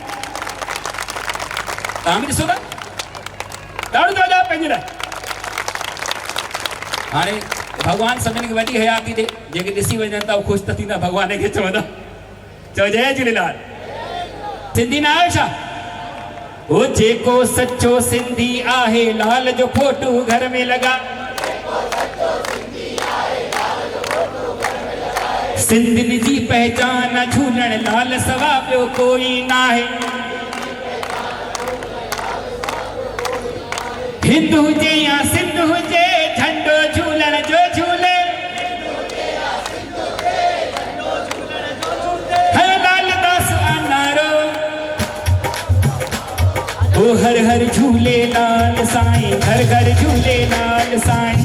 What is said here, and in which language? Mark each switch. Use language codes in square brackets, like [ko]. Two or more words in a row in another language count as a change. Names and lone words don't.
[sd] तव्हां बि ॾिसो था ॾाढो ॾाढा पंहिंजे लाइ हाणे भॻवान सभिनी खे वॾी हयाती ॾे जेके ॾिसी वञनि था उहे ख़ुशि त थींदा भॻवान खे चवंदा चओ जय झूलेलाल सिंधी न आहियो छा हो जेको सचो सिंधी आहे लाल जो फोटो घर में लगा सिंधियुनि जी पहचान झूलण लाल सवा ॿियो कोई न आहे हिंद हुजे या सिंध हुजे झंडो झूलण जो झूले हर लालदास नारो ओ हर हर झूलेलाल साईं घर घर झूलेलाल साईं